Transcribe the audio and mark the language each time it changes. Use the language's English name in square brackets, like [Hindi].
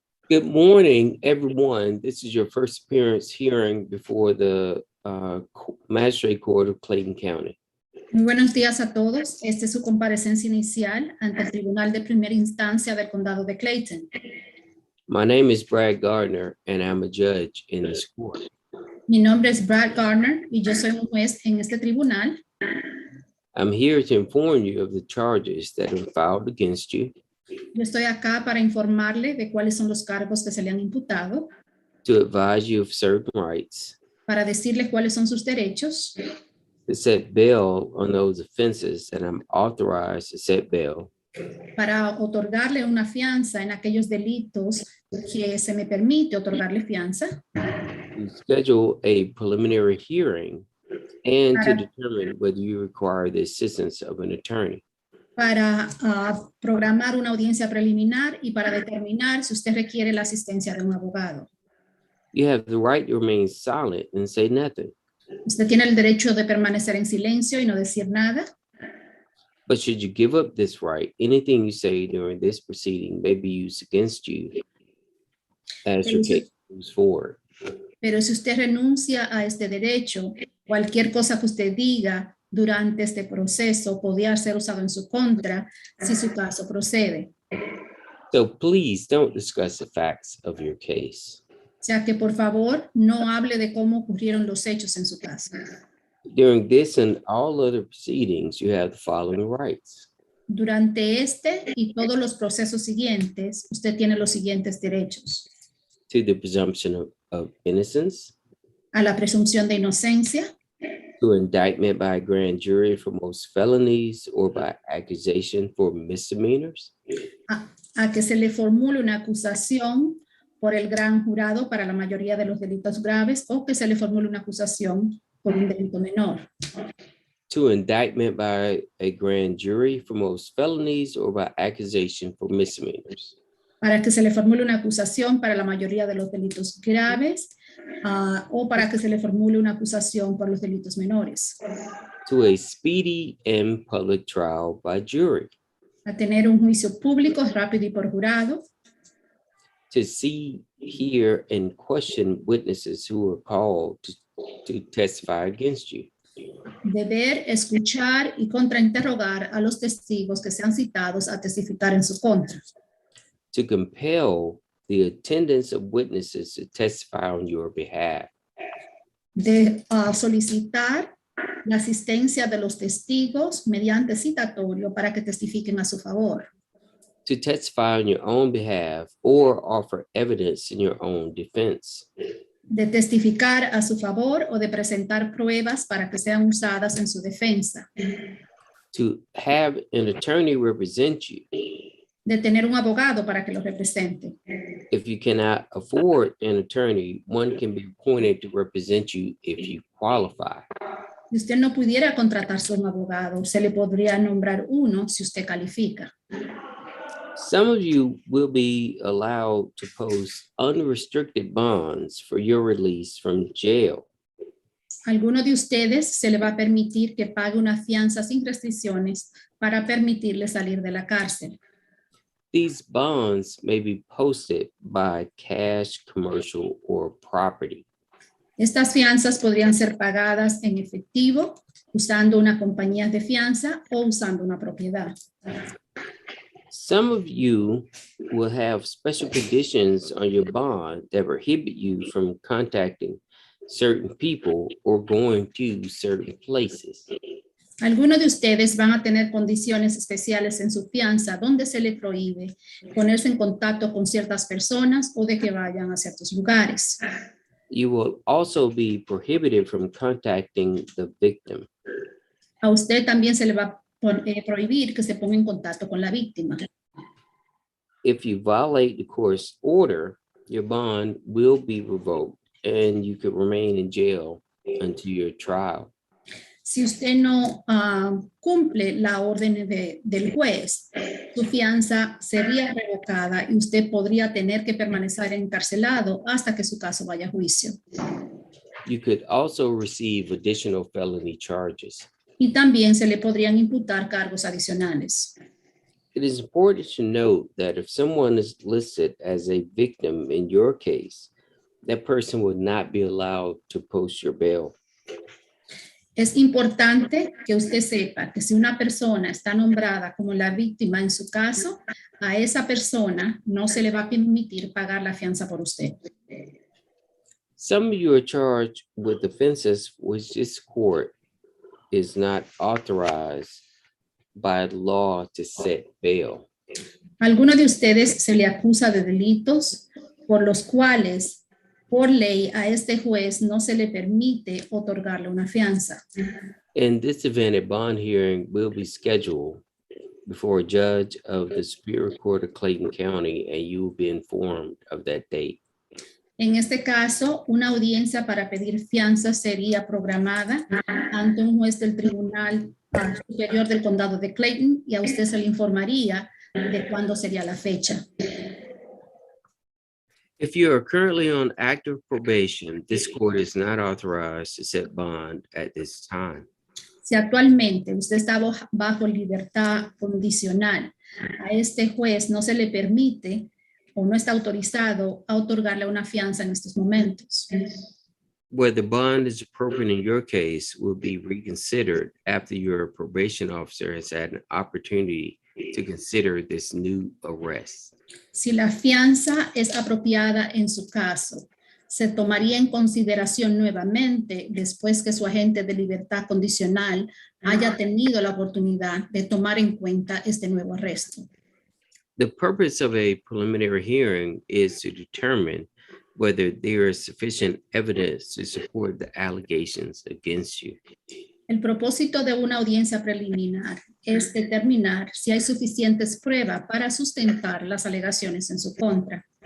[English] Good morning, everyone. This is your first appearance hearing before the Magistrate Court of Clayton County. [Spanish] Muy buenos días a todos. Esta es su comparecencia inicial ante el Tribunal de Primera Instancia del Condado de Clayton. [English] My name is Brad Gardner, and I'm a judge in this court. [Spanish] Mi nombre es Brad Gardner y yo soy un juez en este tribunal. [English] I'm here to inform you of the charges that are filed against you, [Spanish] Yo estoy acá para informarle de cuáles son los cargos que se le han imputado, [English] to advise you of certain rights, [Spanish] para decirle cuáles son sus derechos, [English] to set bail on those offenses that I'm authorized to set bail, [Spanish] para otorgarle una fianza en aquellos delitos que se me permite otorgarle fianza, [English] to schedule a preliminary hearing, and to determine whether you require the assistance of an attorney. [Spanish] para programar una audiencia preliminar y para determinar si usted requiere la asistencia de un abogado. [English] You have the right to remain silent and say nothing, [Spanish] Usted tiene el derecho de permanecer en silencio y no decir nada, [English] but should you give up this right, anything you say during this proceeding may be used against you as your case moves forward. [Spanish] pero si usted renuncia a este derecho, cualquier cosa que usted diga durante este proceso podría ser usado en su contra si su caso procede. [English] So please don't discuss the facts of your case. [Spanish] O sea que por favor no hable de cómo ocurrieron los hechos en su caso. [English] During this and all other proceedings, you have the following rights: [Spanish] Durante este y todos los procesos siguientes, usted tiene los siguientes derechos: [English] to the presumption of innocence, [Spanish] a la presunción de inocencia, [English] to indictment by a grand jury for most felonies or by accusation for misdemeanors, [Spanish] a que se le formule una acusación por el gran jurado para la mayoría de los delitos graves o que se le formule una acusación por un delito menor, [English] to indictment by a grand jury for most felonies or by accusation for misdemeanors, [Spanish] para que se le formule una acusación para la mayoría de los delitos graves o para que se le formule una acusación por los delitos menores, [English] to a speedy and public trial by jury, [Spanish] a tener un juicio público, rápido y por jurado, [English] to see, hear, and question witnesses who are called to testify against you, [Spanish] de ver, escuchar y contrainterrogar a los testigos que sean citados a testificar en su contra, [English] to compel the attendance of witnesses to testify on your behalf, [Spanish] de solicitar la asistencia de los testigos mediante citatorio para que testifiquen a su favor, [English] to testify on your own behalf or offer evidence in your own defense, [Spanish] de testificar a su favor o de presentar pruebas para que sean usadas en su defensa, [English] to have an attorney represent you [Spanish] de tener un abogado para que lo represente. [English] if you cannot afford an attorney. One can be appointed to represent you if you qualify. [Spanish] Si usted no pudiera contratarse un abogado, se le podría nombrar uno si usted califica. [English] Some of you will be allowed to post unrestricted bonds for your release from jail. [Spanish] Alguno de ustedes se le va a permitir que pague una fianza sin restricciones para permitirle salir de la cárcel. [English] These bonds may be posted by cash, commercial, or property. [Spanish] Estas fianzas podrían ser pagadas en efectivo, usando una compañía de fianza o usando una propiedad. [English] Some of you will have special conditions on your bond that prohibit you from contacting certain people or going to certain places. [Spanish] Algunos de ustedes van a tener condiciones especiales en su fianza donde se le prohíbe ponerse en contacto con ciertas personas o de que vayan a ciertos lugares. [English] You will also be prohibited from contacting the victim. [Spanish] A usted también se le va a prohibir que se ponga en contacto con la víctima. [English] If you violate the court's order, your bond will be revoked and you could remain in jail until your trial. [Spanish] Si usted no cumple la orden del juez, su fianza sería revocada y usted podría tener que permanecer encarcelado hasta que su caso vaya a juicio. [English] You could also receive additional felony charges. [Spanish] Y también se le podrían imputar cargos adicionales. [English] It is important to note that if someone is listed as a victim in your case, that person would not be allowed to post your bail. [Spanish] Es importante que usted sepa que si una persona está nombrada como la víctima en su caso, a esa persona no se le va a permitir pagar la fianza por usted. [English] Some of you are charged with offenses which this court is not authorized by law to set bail. [Spanish] Alguno de ustedes se le acusa de delitos por los cuales, por ley, a este juez no se le permite otorgarle una fianza. [English] In this event, a bond hearing will be scheduled before a judge of the Superior Court of Clayton County, and you will be informed of that date. [Spanish] En este caso, una audiencia para pedir fianza sería programada ante un juez del Tribunal Superior del Condado de Clayton y a usted se le informaría de cuándo sería la fecha. [English] If you are currently on active probation, this court is not authorized to set bond at this time. [Spanish] Si actualmente usted está bajo libertad condicional, a este juez no se le permite o no está autorizado a otorgarle una fianza en estos momentos. [English] Whether bond is appropriate in your case will be reconsidered after your probation officer has had an opportunity to consider this new arrest. [Spanish] Si la fianza es apropiada en su caso, se tomaría en consideración nuevamente después que su agente de libertad condicional haya tenido la oportunidad de tomar en cuenta este nuevo arresto. [English] The purpose of a preliminary hearing is to determine whether there is sufficient evidence to support the allegations against you. [Spanish] El propósito de una audiencia preliminar es determinar si hay suficientes pruebas para sustentar las alegaciones en su contra.